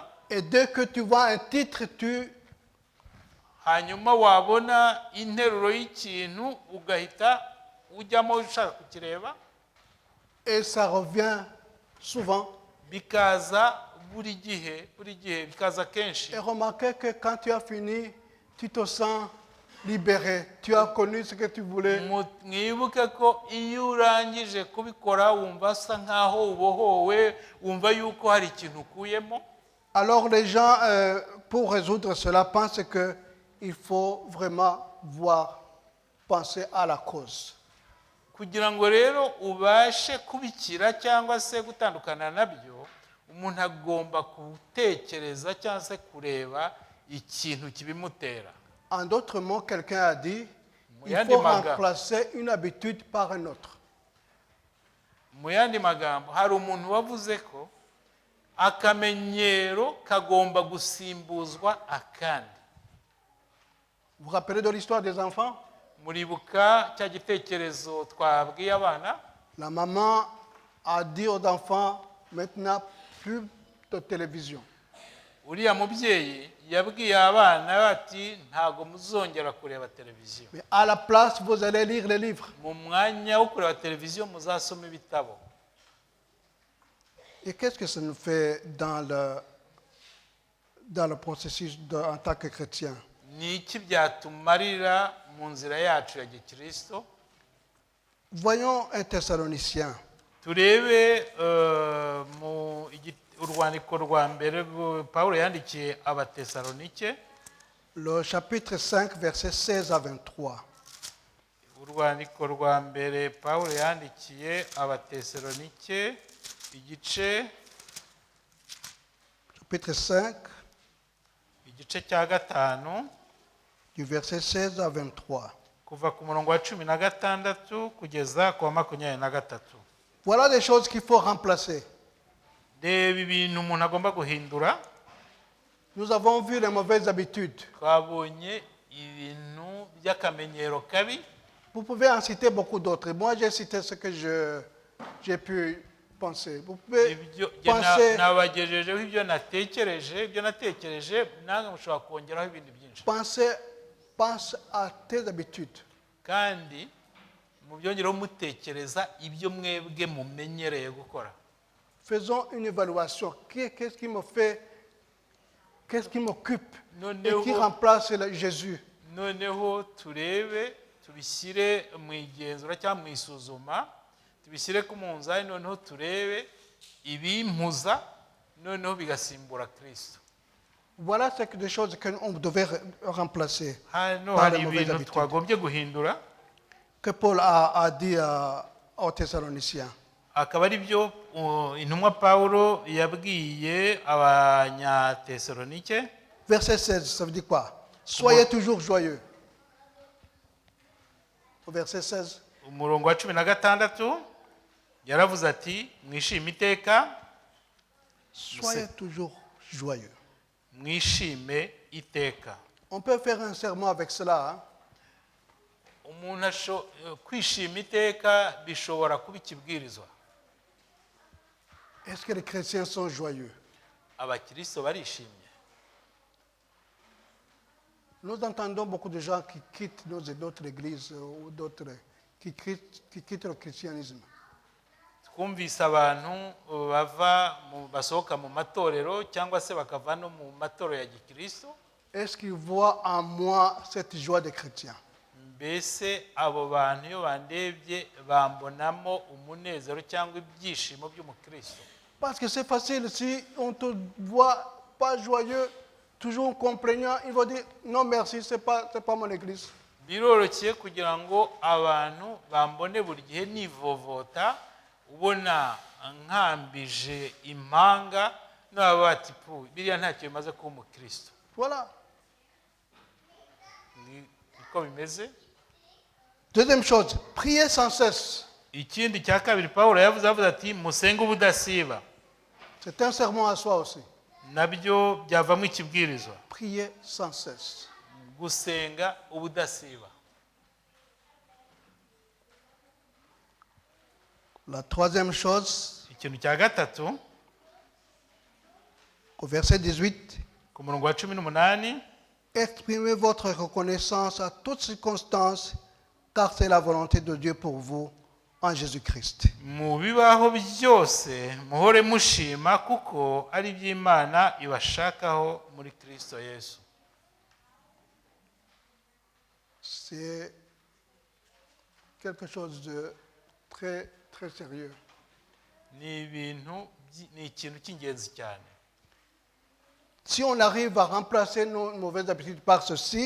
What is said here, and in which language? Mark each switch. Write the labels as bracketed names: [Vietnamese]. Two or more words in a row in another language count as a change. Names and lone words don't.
[French] Et dès que tu vois un titre, [Kinyarwanda] hanyuma wabona interuro y'ikintu ugahita ujyamo ushaka kukireba, [French] et ça revient souvent. [Kinyarwanda] bikaza buri gihe bikaza kenshi. [French] Et remarquez que quand tu as fini, tu te sens libéré. Tu as connu ce que tu voulais. [Kinyarwanda] mwibuke ko iyo urangije kubikora wumva asa nkaho ubohowe, wumva yuko hari ikintu ukuyemo. [French] Alors les gens, pour résoudre cela, pensent qu'il faut vraiment penser à la cause. [Kinyarwanda] kugira ngo rero ubashe kubikira cyangwa se gutandukana nabyo, umuntu agomba gutekereza cyangwa se kureba ikintu kibimutera. [French] En d'autres mots, quelqu'un a dit, il [Kinyarwanda] Yandi [French] faut [Kinyarwanda] maga. [French] remplacer une habitude par un autre. [Kinyarwanda] Mu yandi magambo hari umuntu wavuze ko akamenyero kagomba gusimbuzwa akandi. [French] Vous vous rappelez de l'histoire des enfants? [Kinyarwanda] Muribuka cya gitekerezo twabwiye abana? [French] La maman a dit aux enfants, maintenant plus de télévision. [Kinyarwanda] Uriya mubyeyi yabwiye abana bati ntago muzongera kureba televiziyo. [French] Mais à la place, vous allez lire les livres. [Kinyarwanda] Mu mwanya wo kureba televiziyo muzasoma ibitabo. [French] Et qu'est-ce que ça nous fait dans le processus en tant que chrétien? [Kinyarwanda] Ni iki byatumarira mu nzira yacu ya gikristo? [French] Voyons un Thessalonicien. [Kinyarwanda] Turebe urwandiko rwa mbere Pawulo yandikiye abatesalonike, [French] Le chapitre 5, versets 16 à 23. [Kinyarwanda] urwandiko rwa mbere Pawulo yandikiye abatesalonike igice [French] Chapitre 5, [Kinyarwanda] cya gatanu [French] du verset 16 à 23. [Kinyarwanda] kuva ku murongo wa 16 kugeza ku wa 23. [French] Voilà des choses qu'il faut remplacer. [Kinyarwanda] Reba ibintu umuntu agomba guhindura. [French] Nous avons vu les mauvaises habitudes. [Kinyarwanda] Twabonye ibintu by'akamenyero kabi. [French] Vous pouvez en citer beaucoup d'autres. Moi, j'ai cité ce que j'ai pu penser. Vous pouvez penser, [Kinyarwanda] nabagejejeho ibyo natekereje nange mushobora kongeraho ibindi byinshi. [French] pense à tes habitudes. [Kinyarwanda] Kandi mubyongereho mutekereza ibyo mwebwe mumenyereye gukora. [French] Faisons une évaluation. Qu'est-ce qui me fait, qu'est-ce qui m'occupe et qui remplace Jésus? [Kinyarwanda] Noneho turebe tubishyire mu igenzura cyangwa mu isuzuma, tubishyire ku munzani, noneho turebe ibimpuza, noneho bigasimbura Kristo. [French] Voilà des choses qu'on devait remplacer [Kinyarwanda] Hano [French] par [Kinyarwanda] hari [French] les mauvaises [Kinyarwanda] ibintu [French] habitudes [Kinyarwanda] twagombye guhindura, [French] que Paul a dit aux Thessaloniciens. [Kinyarwanda] akaba ari byo intumwa Pawulo yabwiye abanyatesalonike. [French] Verset 16, ça veut dire quoi? Soyez toujours joyeux. Au verset 16. [Kinyarwanda] Umurongo wa 16 yaravuze ati mwishime iteka. [French] Soyez toujours joyeux. [Kinyarwanda] Mwishime iteka. [French] On peut faire un serment avec cela. Hein? [Kinyarwanda] Umuntu kwishima iteka bishobora kuba ikibwirizwa. [French] Est-ce que les chrétiens sont joyeux? [Kinyarwanda] Abakristo barishimye. [French] Nous entendons beaucoup de gens qui quittent d'autres églises ou d'autres qui quittent le christianisme. [Kinyarwanda] Twumvise abantu basohoka mu matorero cyangwa se bakava no mu matorero ya gikristo. [French] Est-ce qu'ils voient en moi cette joie des chrétiens? [Kinyarwanda] Mbese abo bantu iyo bandebye bambonamo umunezero cyangwa ibyishimo by'umukristo? [French] Parce que c'est facile, si on te voit pas joyeux, toujours complainant, il va dire non merci, c'est pas mon église. [Kinyarwanda] Biroroshye kugira ngo abantu bambone buri gihe nivovota, ubona nkambije impanga, n'aba bati biriya ntacyo bimaze kuba umukristo. [French] Voilà. [Kinyarwanda] Niko bimeze. [French] Deuxième chose, priez sans cesse. [Kinyarwanda] Ikindi cya kabiri Pawulo yavuze ati musenge ubudasiba. [French] C'est un sermon à soi aussi. [Kinyarwanda] Nabyo byavamo ikibwirizwa. [French] Priez sans cesse. [Kinyarwanda] Gusenga ubudasiba. [French] La troisième chose, [Kinyarwanda] ikintu cya gatatu, [French] au verset 18, [Kinyarwanda] ku murongo wa 18, [French] exprimez votre reconnaissance à toutes circonstances, car c'est la volonté de Dieu pour vous en Jésus-Christ. [Kinyarwanda] Mu bibaho byose muhore mushima kuko ari by'Imana ibashakaho muri Kristo Yesu. [French] C'est quelque chose de très très sérieux. [Kinyarwanda] Ni ikintu cy'ingenzi cyane. [French] Si on arrive à remplacer nos mauvaises habitudes par ceci,